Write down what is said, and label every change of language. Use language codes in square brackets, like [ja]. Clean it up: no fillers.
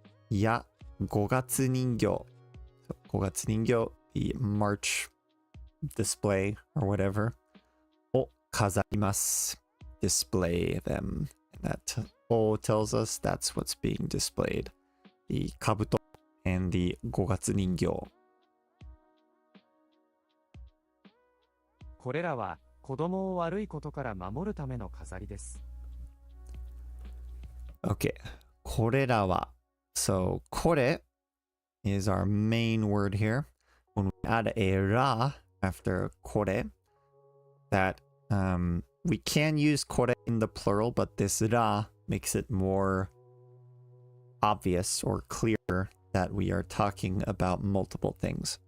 [en] Ya, 5月人形.So 5月人形, the March display or whatever. [ja] O kazarimasu, [en] display them. And that O tells us that's what's being displayed. The kabuto and the 5月人形. [ja] これらは子供を悪いことから守るための飾りです。 [en] Okay. [ja] これらは. [en] So, これ is our main word here. When we add a ra after これ, that we can use これ in the plural, but this ra makes it more obvious or clear that we are talking about multiple things.